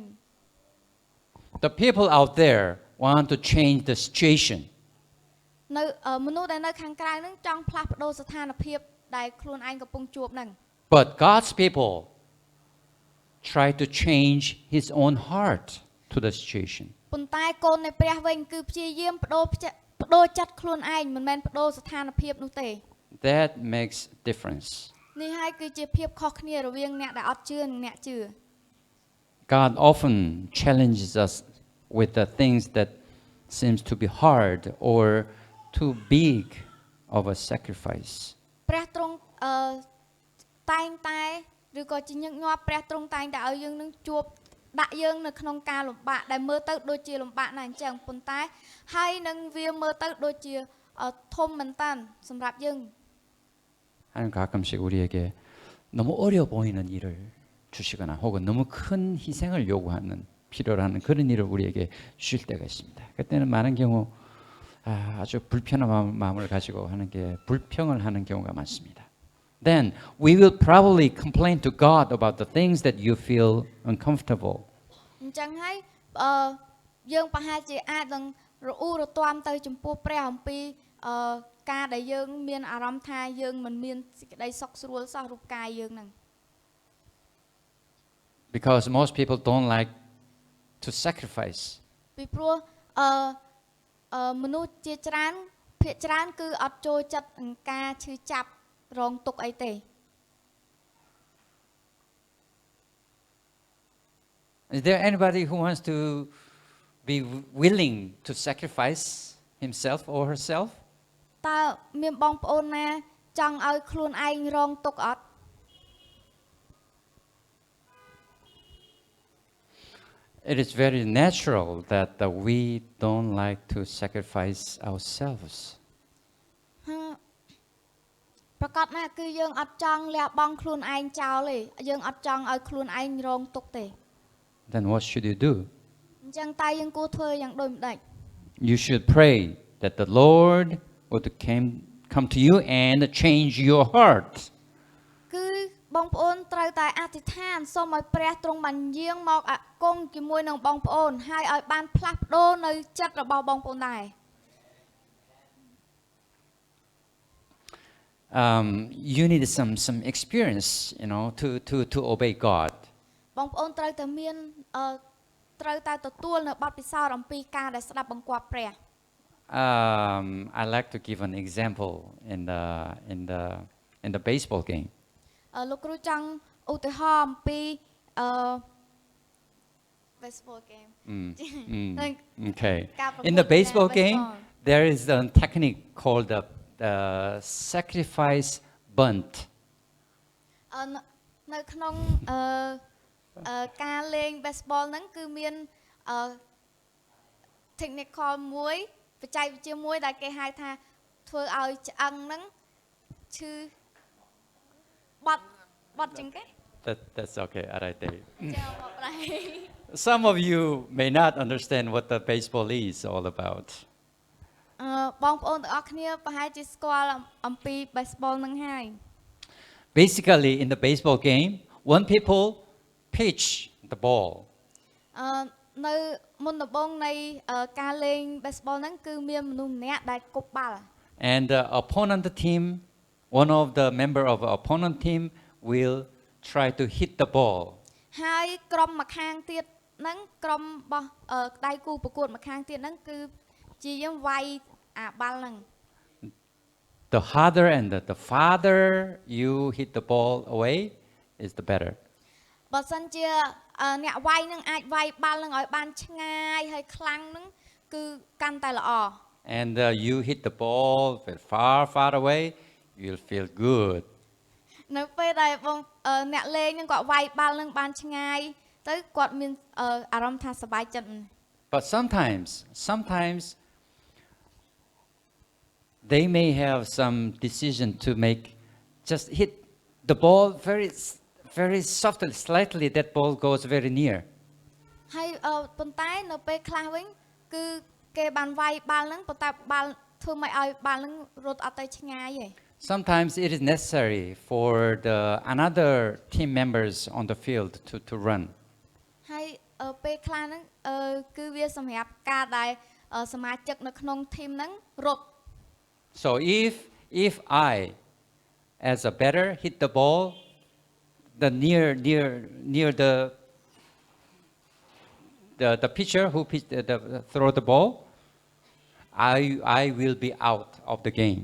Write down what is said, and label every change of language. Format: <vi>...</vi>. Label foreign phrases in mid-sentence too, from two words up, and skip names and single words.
<en>The people out there want to change the situation.</en> <km>នៅមនុស្សដែលនៅខាងក្រៅហ្នឹងចង់ផ្លាស់ប្ដូរស្ថានភាពដែលខ្លួនឯងកំពុងជួបហ្នឹង</km> <en>But God's people try to change his own heart to the situation.</en> <km>ប៉ុន្តែកូននៃព្រះវិញគឺព្យាយាមប្ដូរចិត្តខ្លួនឯងមិនមែនប្ដូរស្ថានភាពនោះទេ</km> <en>That makes difference.</en> <km>នេះហើយគឺជាភាពខុសគ្នារវាងអ្នកដែលអត់ជឿនិងអ្នកជឿ</km> <en>God often challenges us with the things that seems to be hard or too big of a sacrifice.</en> <km>ព្រះទ្រង់តែងតែឬក៏ជាញឹកញាប់ព្រះទ្រង់តែងតែឲ្យយើងនឹងជួបដាក់យើងនៅក្នុងការលំបាកដែលមើលទៅដូចជាលំបាកណាស់អញ្ចឹងប៉ុន្តែហើយនឹងវាមើលទៅដូចជាធំមែនតើសម្រាប់យើង</km> <ko>하나님 가끔씩 우리에게 너무 어려워 보이는 일을 주시거나 혹은 너무 큰 희생을 요구하는 필요로 하는 그런 일을 우리에게 주실 때가 있습니다. 그때는 많은 경우 아주 불편한 마음을 가지고 하는 게 불평을 하는 경우가 많습니다.</ko> <en>Then we will probably complain to God about the things that you feel uncomfortable.</en> <km>អញ្ចឹងហើយយើងប្រហែលជាអាចនឹងរអ៊ូរទាំទៅចំពោះព្រះអំពីការដែលយើងមានអារម្មណ៍ថាយើងមិនមានសេចក្តីសុខស្រួលសោះរូបកាយយើងហ្នឹង</km> <en>Because most people don't like to sacrifice.</en> <km>ពីព្រោះមនុស្សជាច្រើនភាគច្រើនគឺអត់ចូលចិត្តនឹងការឈឺចាប់រងទុក្ខអីទេ</km> <en>Is there anybody who wants to be willing to sacrifice himself or herself?</en> <km>តើមានបងប្អូនណាចង់ឲ្យខ្លួនឯងរងទុក្ខអត់</km> <en>It is very natural that we don't like to sacrifice ourselves.</en> <km>ប្រកាសណាគឺយើងអត់ចង់លះបង់ខ្លួនឯងចោលទេយើងអត់ចង់ឲ្យខ្លួនឯងរងទុក្ខទេ</km> <en>Then what should you do?</en> <km>អញ្ចឹងតើយើងគួរធ្វើយ៉ាងដូចម្ដេច</km> <en>You should pray that the Lord would come to you and change your heart.</en> <km>គឺបងប្អូនត្រូវតែអធិដ្ឋានសូមឲ្យព្រះទ្រង់បានយាងមកគង់ជាមួយនឹងបងប្អូនហើយឲ្យបានផ្លាស់ប្ដូរនៅចិត្តរបស់បងប្អូនដែរ</km> <en>You need some experience, to obey God.</en> <km>បងប្អូនត្រូវតែមានត្រូវតែទទួលនៅបទពិសោធន៍អំពីការដែលស្ដាប់បង្គាប់ព្រះ</km> <en>I like to give an example in the baseball game.</en> <km>លោកគ្រូចង់ឧទាហរណ៍អំពី</km> <en>baseball game Okay. In the baseball game, there is a technique called the sacrifice bunt.</en> <km>នៅក្នុងការលេង baseball ហ្នឹងគឺមានtechnical មួយបច្ចេកវិទ្យាមួយដែលគេហៅថាធ្វើឲ្យឆ្អឹងហ្នឹងឈឺបត់ចឹងគេ</km> <en>That's okay. Alright.</en> <km>ចាំមកប្រែ</km> <en>Some of you may not understand what the baseball is all about.</en> <km>បងប្អូនទាំងអស់គ្នាប្រហែលជាស្គាល់អំពី baseball ហ្នឹងហើយ</km> <en>Basically, in the baseball game, when people pitch the ball,</en> <km>នៅមុនដំបូងនៃការលេង baseball ហ្នឹងគឺមានមនុស្សម្នាក់ដែលគប់បាល់</km> <en>and the opponent team, one of the member of the opponent team will try to hit the ball.</en> <km>ហើយក្រុមម្ខាងទៀតហ្នឹងក្រុមរបស់ដៃគូប្រកួតម្ខាងទៀតហ្នឹងគឺជាយើងវាយអាបាល់ហ្នឹង</km> <en>The harder and the farther you hit the ball away is the better.</en> <km>បើសិនជាអ្នកវាយហ្នឹងអាចវាយបាល់ហ្នឹងឲ្យបានឆ្ងាយហើយខ្លាំងហ្នឹងគឺកាន់តែល្អ</km> <en>And you hit the ball very far away, you'll feel good.</en> <km>នៅពេលដែលអ្នកលេងហ្នឹងគាត់វាយបាល់ហ្នឹងបានឆ្ងាយទៅគាត់មានអារម្មណ៍ថាសប្បាយចិត្ត</km> <en>But sometimes they may have some decision to make, just hit the ball very softly, slightly, that ball goes very near.</en> <km>ហើយប៉ុន្តែនៅពេលខ្លះវិញគឺគេបានវាយបាល់ហ្នឹងប៉ុន្តែបាល់ធ្វើមិនឲ្យបាល់ហ្នឹងរត់អត់ទៅឆ្ងាយទេ</km> <en>Sometimes it is necessary for the another team members on the field to run.</en> <km>ហើយពេលខ្លះហ្នឹងគឺវាសម្រាប់ការដែលសមាជិកនៅក្នុង team ហ្នឹងរត់</km> <en>So if I, as a batter, hit the ball, the near the pitcher who throw the ball, I will be out of the game.</en>